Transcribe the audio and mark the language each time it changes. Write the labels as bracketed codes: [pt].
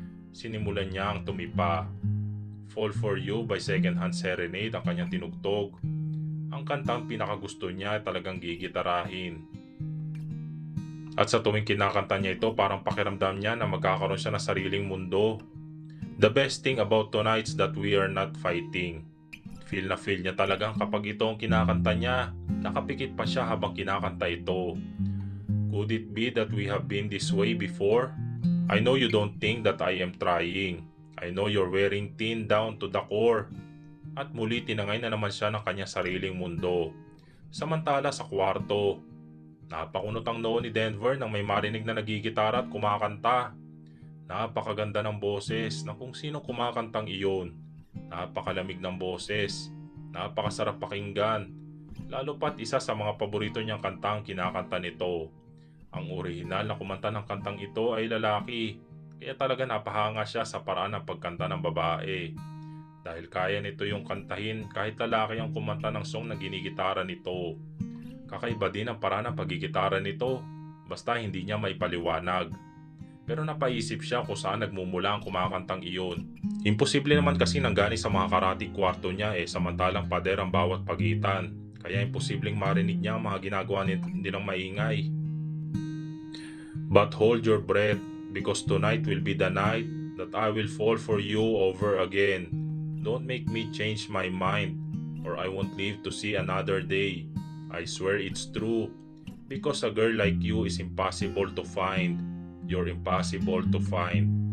[tl] Sinimulan niya ang tumipa. Fall for You by Second Hand Serenade ang kanyang tinugtog. Ang kantang pinakagusto niya ay talagang gigitarahin. At sa tuwing kinakanta niya ito, parang pakiramdam niya na magkakaroon siya ng sariling mundo. [en] The best thing about tonight's that we are not fighting. [tl] Feel na feel niya talagang kapag ito ang kinakanta niya, nakapikit pa siya habang kinakanta ito. [en] Could it be that we have been this way before? I know you don't think that I am trying. I know you're wearing thin down to the core. [tl] At muli tinangay na naman siya ng kanyang sariling mundo. Samantala sa kwarto, napakunot ang noo ni Denver nang may marinig na nagigitara at kumakanta. Napakaganda ng boses ng kung sino kumakantang iyon. Napakalamig ng boses. Napakasarap pakinggan. Lalo pat isa sa mga paborito niyang kanta ang kinakanta nito. Ang orihinal na kumanta ng kantang ito ay lalaki. Kaya talaga napahanga siya sa paraan ng pagkanta ng babae. Dahil kaya nito yung kantahin kahit lalaki ang kumanta ng song na ginigitara nito. Kakaiba din ang paraan ng pagigitara nito, basta hindi niya maipaliwanag. Pero napaisip siya kung saan nagmumula ang kumakantang iyon. Imposible naman kasi nanggani sa mga karatig kwarto niya samantalang pader ang bawat pagitan. Kaya imposibleng marinig niya ang mga ginagawa nilang maingay. [en] But hold your breath because tonight will be the night that I will fall for you over again. Don't make me change my mind or I won't live to see another day. I swear it's true. Because a girl like you is impossible to find. You're impossible to find.